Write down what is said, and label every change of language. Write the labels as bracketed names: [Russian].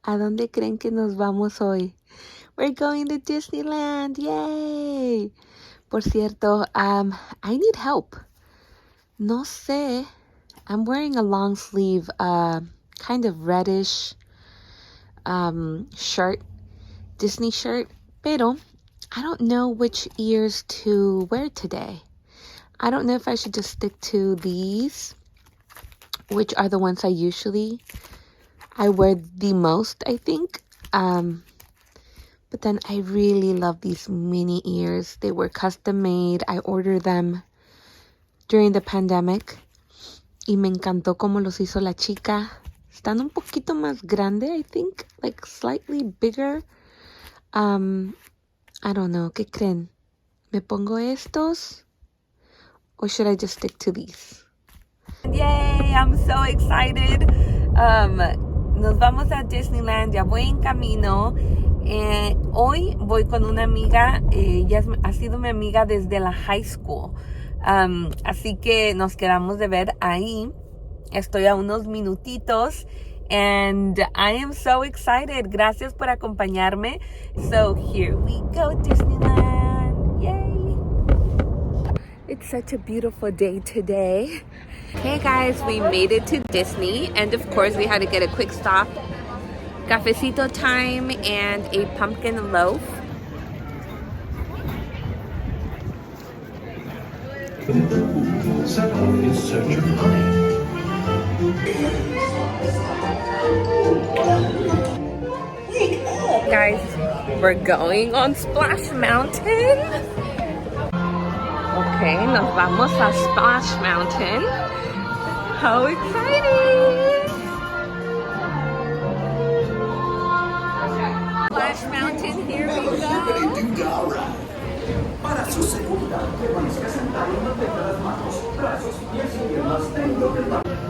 [Spanish] ¿A dónde creen que nos vamos hoy? [English] We're going to Disneyland. Yay! [Spanish] Por cierto, [English] I need help. [Spanish] No sé. [English] I'm wearing a long sleeve, kind of reddish shirt, Disney shirt, [Spanish] pero [English] I don't know which ears to wear today. I don't know if I should just stick to these, which are the ones I wear the most, I think. But then I really love these mini ears. They were custom made. I ordered them during the pandemic. [Spanish] Y me encantó cómo los hizo la chica. Están un poquito más grande, [English] I think. Like slightly bigger. I don't know. [Spanish] ¿Qué creen? ¿Me pongo estos? [English] Or should I just stick to these? Yay! I'm so excited. [Spanish] Nos vamos a Disneyland. Ya voy en camino. Hoy voy con una amiga. Ella ha sido mi amiga desde la high school. Así que nos quedamos de ver ahí. Estoy a unos minutitos. [English] And I am so excited. [Spanish] Gracias por acompañarme. [English] So here we go, Disneyland. Yay! It's such a beautiful day today. Hey guys, we made it to Disney. And of course, we had to get a quick stop. Cafecito time and a pumpkin loaf. Set off in search of honey. Guys, we're going on Splash Mountain. [Spanish] Okay, nos vamos a Splash Mountain. [English] How exciting! Splash Mountain, here we go. [Spanish] Para su seguridad, permanezca sentado y mantenga las manos, brazos, pies y piernas dentro del barco.